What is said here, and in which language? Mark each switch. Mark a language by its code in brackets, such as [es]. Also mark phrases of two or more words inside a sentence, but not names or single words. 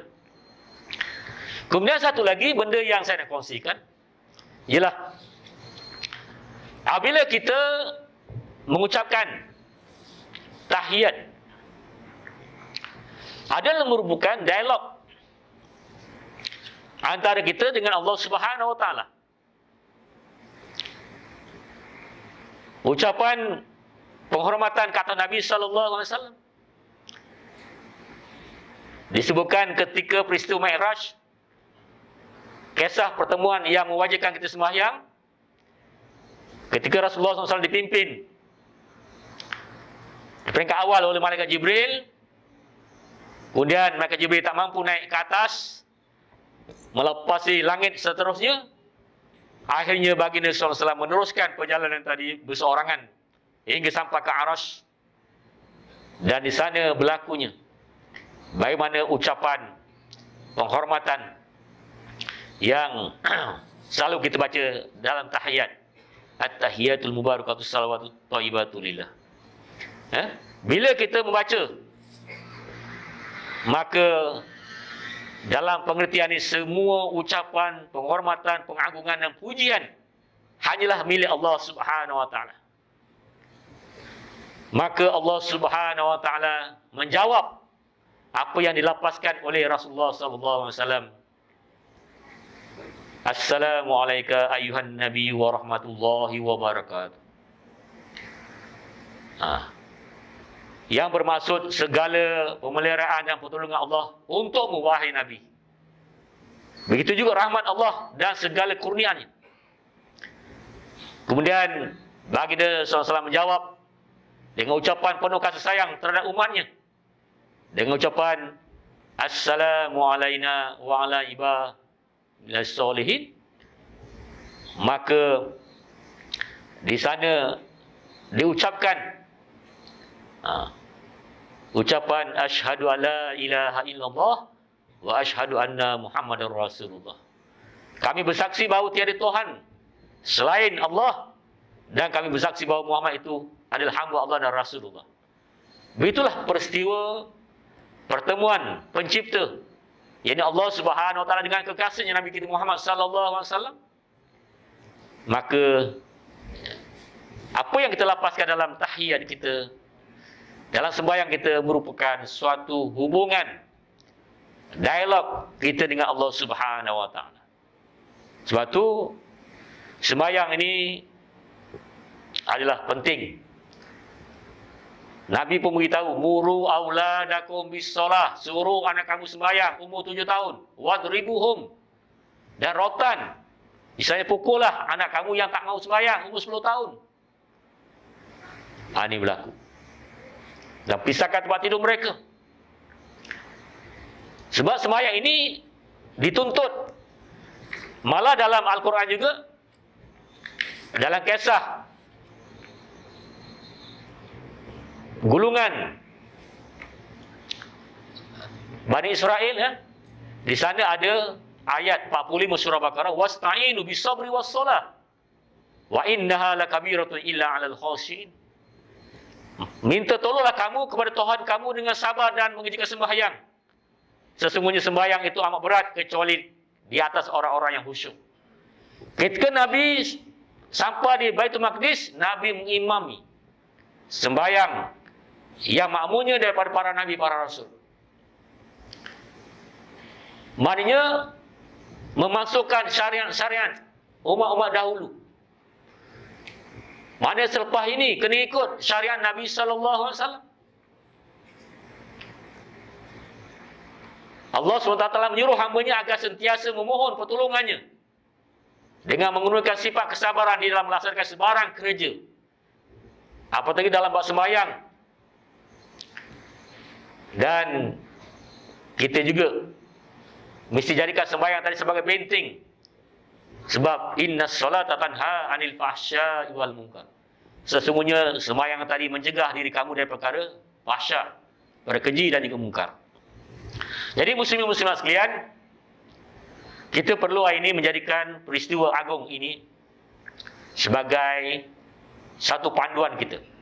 [ms] Kemudian satu lagi benda yang saya nak kongsikan ialah apabila kita mengucapkan tahiyat, adalah merupakan dialog antara kita dengan Allah [ar] سبحانه وتعالى. [ms] Ucapan penghormatan kata Nabi [ar] صلى الله عليه وسلم [ms] disebutkan ketika peristiwa Mi'raj, kisah pertemuan yang mewajibkan kita sembahyang, ketika Rasulullah SAW dipimpin di peringkat awal oleh Malaikat Jibril. Kemudian Malaikat Jibril tak mampu naik ke atas, melepasi langit seterusnya. Akhirnya baginda SAW meneruskan perjalanan tadi berseorangan hingga sampai ke Arash. Dan di sana berlakunya bagaimana ucapan penghormatan yang selalu kita baca dalam tahiyat. [ar] التحيات المباركات الصلوات الطيبات لله. [ms] Bila kita membaca, maka dalam pengertian ini semua ucapan penghormatan, pengagungan dan pujian hanyalah milik Allah [ar] سبحانه وتعالى. [ms] Maka Allah [ar] سبحانه وتعالى [ms] menjawab apa yang dilapaskan oleh Rasulullah [ar] صلى الله عليه وسلم. السلام عليكم أيها النبي ورحمة الله وبركاته. [ms] Yang bermaksud segala pemeliharaan dan pertolongan Allah untuk wahai Nabi. Begitu juga rahmat Allah dan segala kurnianya. Kemudian baginda SAW menjawab dengan ucapan penuh kasih sayang terhadap umatnya, dengan ucapan [ar] السلام علينا وعلى عباد الله الصالحين [ms] maka di sana diucapkan ucapan [ar] أشهد أن لا إله إلا الله وأشهد أن محمدا رسول الله. [ms] Kami bersaksi bahawa tiada Tuhan selain Allah, dan kami bersaksi bahawa Muhammad itu adalah hamba Allah dan Rasulullah. Begitulah peristiwa pertemuan pencipta, yakni Allah [ar] سبحانه وتعالى [ms] dengan kekasihnya Nabi kita Muhammad [ar] صلى الله عليه وسلم. [ms] Maka apa yang kita lapaskan dalam tahiyat kita, dalam sembahyang kita, merupakan suatu hubungan, dialog kita dengan Allah [ar] سبحانه وتعالى. [ms] Sebab tu sembahyang ini adalah penting. Nabi pun beritahu, [ar] مروا أولادكم بالصلاة, [ms] suruh anak kamu sembahyang umur 7 tahun, wadribuhum, dan rotan, misalnya pukullah anak kamu yang tak mau sembahyang umur 10 tahun. Ini berlaku. Dan pisahkan tempat tidur mereka. Sebab sembahyang ini dituntut. Malah dalam Al-Quran juga, dalam kisah gulungan Bani Israel, di sana ada ayat 45 surah Baqarah, [ar] واستعينوا بالصبر والصلاة وإنها لكبيرة إلا على الخاشعين. [ms] Minta tolonglah kamu kepada Tuhan kamu dengan sabar dan mengerjakan sembahyang. Sesungguhnya sembahyang itu amat berat kecuali di atas orang-orang yang khusyuk. Ketika Nabi sampai di Baitul Maqdis, Nabi mengimami sembahyang yang makmurnya daripada para Nabi, para Rasul. Maknanya memasukkan syariat-syariat umat-umat dahulu. Maknanya selepas ini kena ikut syariat Nabi [ar] صلى الله عليه وسلم. [ms] Allah SWT menyuruh hamba-Nya agar sentiasa memohon pertolongannya dengan menggunakan sifat kesabaran di dalam melaksanakan sebarang kerja. Apatagi dalam bab sembahyang. Dan kita juga mesti jadikan sembahyang tadi sebagai benteng. Sebab [ar] إن الصلاة تنهى عن الفحشاء والمنكر. [ms] Sesungguhnya sembahyang tadi mencegah diri kamu dari perkara fahsya, perkara keji dan juga mungkar. Jadi muslimin muslimat sekalian, kita perlu hari ini menjadikan peristiwa agung ini sebagai satu panduan kita.